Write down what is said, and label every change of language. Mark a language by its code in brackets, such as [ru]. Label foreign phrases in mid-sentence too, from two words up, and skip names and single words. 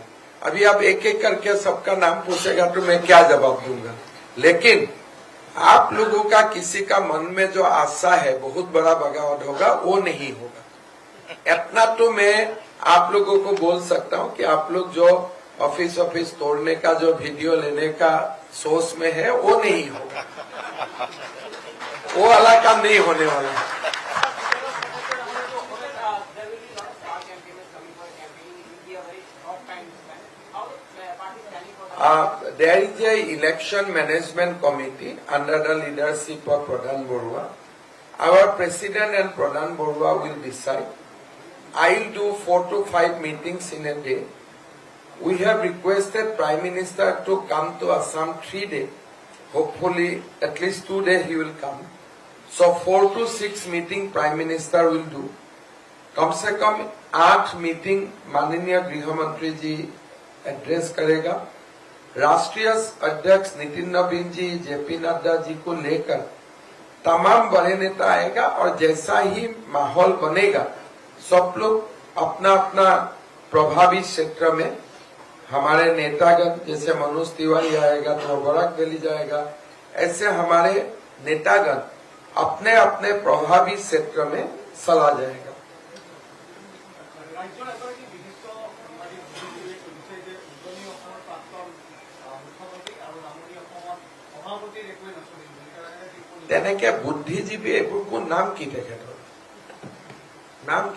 [hi] अभी आप एक एक करके सबका नाम पूछेगा तो मैं क्या जवाब दूंगा, लेकिन आप लोगों का किसी का मन में जो आशा है बहुत बड़ा बगावत होगा, वो नहीं होगा। इतना तो मैं आप लोगों को बोल सकता हूं कि आप लोग जो ऑफिस तोड़ने का जो वीडियो लेने का सोच में है, वो नहीं होगा, वो वाला काम नहीं होने वाला है। [en] There is a election management committee under the leadership of Pradhan Borua. Our president and Pradhan Borua will decide. I'll do 4 to 5 meetings in a day. We have requested Prime Minister to come to Assam 3 days. Hopefully at least 2 days he will come. So 4 to 6 meeting Prime Minister will do. [hi] कम से कम 8 मीटिंग माननीय गृह मंत्री जी एड्रेस करेगा। राष्ट्रीय अध्यक्ष नितिन नवीन जी, जेपी नड्डा जी को लेकर तमाम बड़े नेता आएगा, और जैसा ही माहौल बनेगा सब लोग अपना अपना प्रभावी क्षेत्र में, हमारे नेतागण जैसे मनोज तिवारी आएगा तो बराक वैली जाएगा, ऐसे हमारे नेतागण अपने अपने प्रभावी क्षेत्र में चला जाएगा। [as] তেনেকে বুদ্ধিজীৱী এইবোৰ কোন নাম কি তেখেতৰ নাম কি?